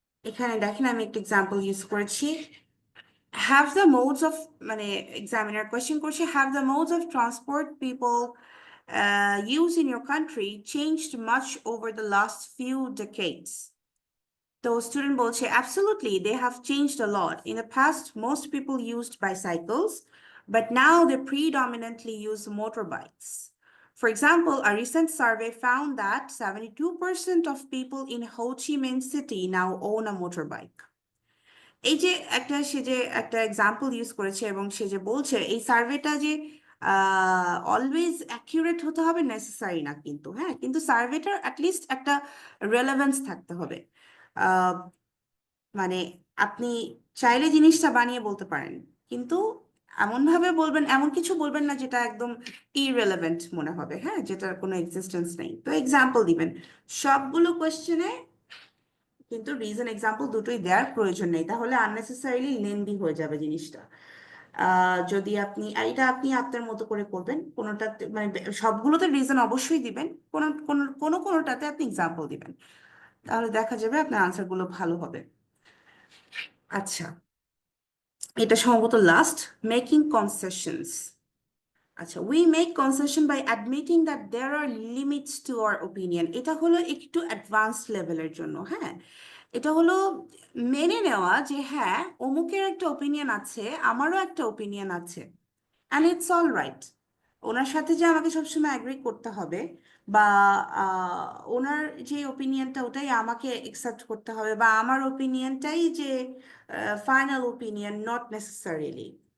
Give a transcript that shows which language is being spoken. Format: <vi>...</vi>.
<bn>এখানে দেখেন আমি একটা এক্সাম্পল ইউজ করেছি।</bn> <en>have the modes of,</en> <bn>মানে এক্সামিনার কোয়েশ্চেন করছে,</bn> <en>Have the modes of transport people use in your country changed much over the last few decades? The student</en> <bn>বলছে,</bn> <en>absolutely, they have changed a lot. In the past, most people used bicycles, but now they predominantly use motorbikes. For example, a recent survey found that 72% of people in Ho Chi Minh City now own a motorbike.</en> <bn>এই যে সে যে একটা example use করেছে এবং সে যে বলছে এই সার্ভেটা যে অলওয়েজ অ্যাকিউরেট হতে হবে নেসেসারি না কিন্তু, হ্যাঁ, কিন্তু সার্ভেটার অ্যাটলিস্ট একটা রেলেভেন্স থাকতে হবে। মানে আপনি চাইলে জিনিসটা বানিয়ে বলতে পারেন, কিন্তু এমনভাবে বলবেন, এমন কিছু বলবেন না যেটা একদম ইররেলেভেন্ট মনে হবে, হ্যাঁ, যেটার কোনো এক্সিস্টেন্স নেই। তো এক্সাম্পল দিবেন সবগুলো কোয়েশ্চেনে, কিন্তু রিজন এক্সাম্পল দুটোই দেওয়ার প্রয়োজন নেই, তাহলে আননেসেসারিলি লেন্দি হয়ে যাবে জিনিসটা। যদি আপনি এটা আপনি আপনার মতো করে করবেন, কোনোটাতে মানে সবগুলোতে রিজন অবশ্যই দিবেন, কোনোটাতে আপনি এক্সাম্পল দিবেন, তাহলে দেখা যাবে আপনার আনসারগুলো ভালো হবে। আচ্ছা, এটা সম্ভবত লাস্ট, মেকিং কনসেশনস।</bn> <en>আচ্ছা, we make concession by admitting that there are limits to our opinion.</en> <bn>এটা হলো একটু অ্যাডভান্সড লেভেলের জন্য, হ্যাঁ, এটা হলো মেনে নেওয়া যে হ্যাঁ অমুকের একটা ওপিনিয়ন আছে, আমারও একটা ওপিনিয়ন আছে,</bn> <en>And it's all right.</en> <bn>ওনার সাথে যে আমাকে সবসময় অ্যাগ্রি করতে হবে বা ওনার যে ওপিনিয়নটা ওটাই আমাকে অ্যাকসেপ্ট করতে হবে, বা আমার ওপিনিয়নটাই যে ফাইনাল ওপিনিয়ন,</bn> <en>Not necessarily.</en>